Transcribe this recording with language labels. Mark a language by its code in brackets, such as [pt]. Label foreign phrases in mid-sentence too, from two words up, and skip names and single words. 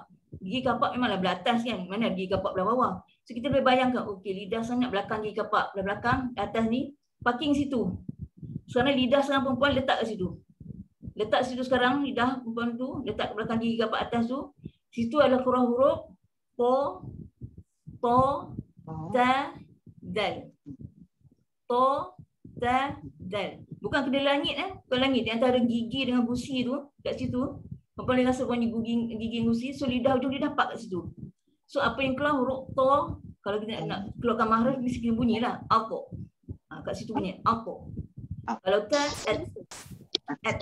[ms] Gigi kapak memanglah belah atas kan. Mana gigi kapak belah bawah. So kita boleh bayangkan okey lidah sangat belakang gigi kapak, belah belakang atas ni parking situ. Sekarang lidah seorang perempuan letak kat situ. Letak situ sekarang lidah perempuan tu, letak ke belakang gigi kapak atas tu. Situ adalah huruf po, to, ta, dal. To, ta, dal. Bukan kena langit bukan langit. Di antara gigi dengan gusi tu, kat situ. Perempuan boleh rasa bunyi gigi gusi. So lidah hujung lidah pak kat situ. So apa yang keluar huruf to, kalau kita nak keluarkan mahraj mesti kena bunyi lah. Apa. Kat situ bunyi. Apa. Kalau ta, at.